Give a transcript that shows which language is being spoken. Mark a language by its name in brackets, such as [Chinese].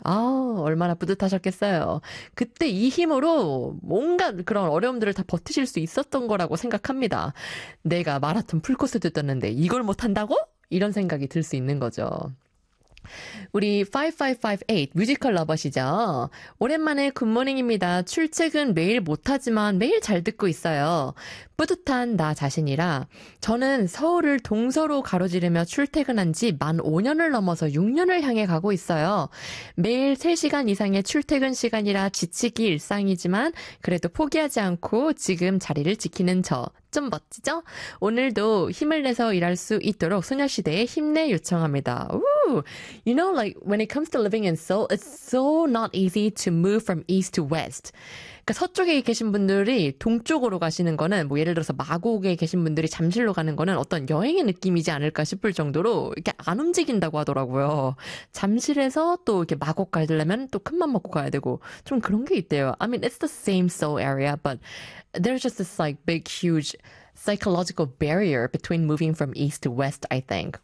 [Korean] 아, 얼마나 뿌듯하셨겠어요. 그때 이 힘으로 뭔가 그런 어려움들을 다 버티실 수 있었던 거라고 생각합니다. 내가 마라톤 풀코스도 떴는데 이걸 못한다고? 이런 생각이 들 수 있는 거죠. 우리 5558 뮤지컬 러버시죠. 오랜만에 굿모닝입니다. 출첵은 매일 못하지만 매일 잘 듣고 있어요. 뿌듯한 나 자신이라. 저는 서울을 동서로 가로지르며 출퇴근한 지 만 5년을 넘어서 6년을 향해 가고 있어요. 매일 3시간 이상의 출퇴근 시간이라 지치기 일상이지만 그래도 포기하지 않고 지금 자리를 지키는 저. 좀 멋지죠? 오늘도 힘을 내서 일할 수 있도록 소녀시대에 힘내 요청합니다. [English] You know, like, when it comes to living in Seoul, it's so not easy to move from east to west. [Korean] 그러니까 서쪽에 계신 분들이 동쪽으로 가시는 거는, 뭐 예를 들어서 마곡에 계신 분들이 잠실로 가는 거는 어떤 여행의 느낌이지 않을까 싶을 정도로 이렇게 안 움직인다고 하더라고요. 잠실에서 또 이렇게 마곡 가려면 또 큰맘 먹고 가야 되고 좀 그런 게 있대요. [English] I mean, it's the same Seoul area, but there's just this like big, huge psychological barrier between moving from east to west, I think.